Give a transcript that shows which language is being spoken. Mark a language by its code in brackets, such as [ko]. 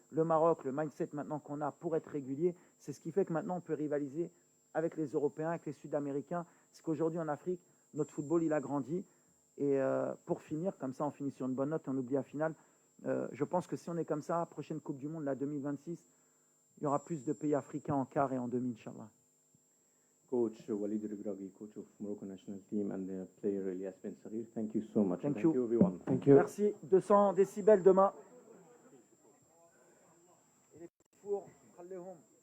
[fr] Le Maroc, le mindset maintenant qu'on a pour être régulier, c'est ce qui fait que maintenant on peut rivaliser avec les Européens, avec les Sud-Américains. C'est qu'aujourd'hui en Afrique, notre football, il a grandi. Et pour finir, comme ça on finit sur une bonne note, on oublie la finale. Je pense que si on est comme ça, prochaine Coupe du Monde, la 2026, il y aura plus de pays africains en quart et en demi, Inch'Allah. [en] Coach Walid Regragui, coach of Morocco national team, and the player Elias Ben Saghir. Thank you so much. Thank you everyone. Thank you. [fr] Merci. 200 décibels demain. Et les petits fours, [ar] خليهم.